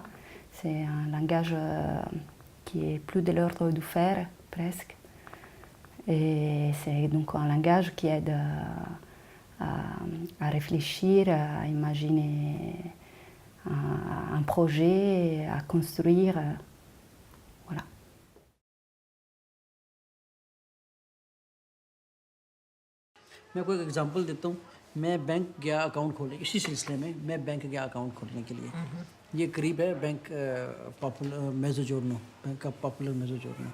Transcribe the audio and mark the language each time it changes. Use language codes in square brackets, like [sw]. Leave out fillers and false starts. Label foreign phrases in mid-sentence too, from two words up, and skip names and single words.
[fr] C'est un langage qui est plus de l'ordre du faire, presque. Et c'est donc un langage qui aide à réfléchir, à imaginer un projet, à construire. Voilà. [hi] मैं कोई एग्जांपल देता हूँ। मैं बैंक गया अकाउंट खोलने, इसी सिलसिले में मैं बैंक गया अकाउंट खोलने के लिए। ये करीब है बैंक पॉपुलर मेजोजोर्नो, बैंक ऑफ पॉपुलर मेजोजोर्नो।